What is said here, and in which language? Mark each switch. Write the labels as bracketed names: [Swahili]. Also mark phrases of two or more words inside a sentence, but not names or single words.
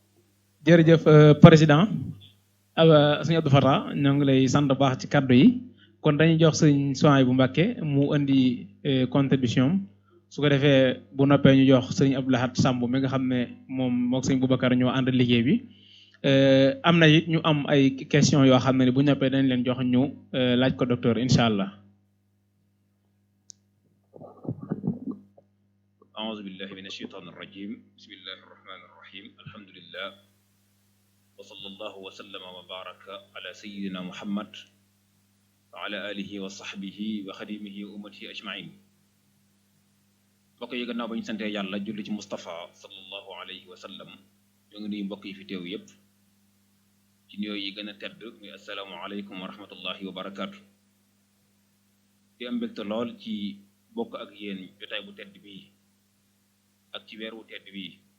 [Wolof] jërëjëf président sëñ Abdou Fatah ñoo ngi lay sant baax ci kaddu yi kon dañuy jox sëñ Souhaïbou Mbacké mu indi contribution su ko defee bu noppee ñu jox sëñ Abdou Lahad Samb mi nga xam ne moom mook sëñ Boubacar ñoo ànd liggéey bi am na it ñu am ay question yoo xam ne bu noppee dañ leen jox ñu laaj ko docteur [Arabic] إن شاء الله. أعوذ بالله من الشيطان الرجيم بسم الله الرحمن الرحيم الحمد لله وصلى الله وسلم وبارك على سيدنا محمد وعلى آله وصحبه وخديمه وأمته أجمعين [Wolof] mbokk yi gannaaw ba ñu sante yàlla julli ci Moustapha [Arabic] صلى الله عليه وسلم [Wolof] ñoo ngi nuyu mbokk yi fi teew yépp ci nuyoo yi gën a tedd muy [Arabic] السلام عليكم ورحمة الله وبركاته [Wolof] di am mbégte lool ci bokk ak yéen jotaay bu tedd bii ak ci weer wu tedd bii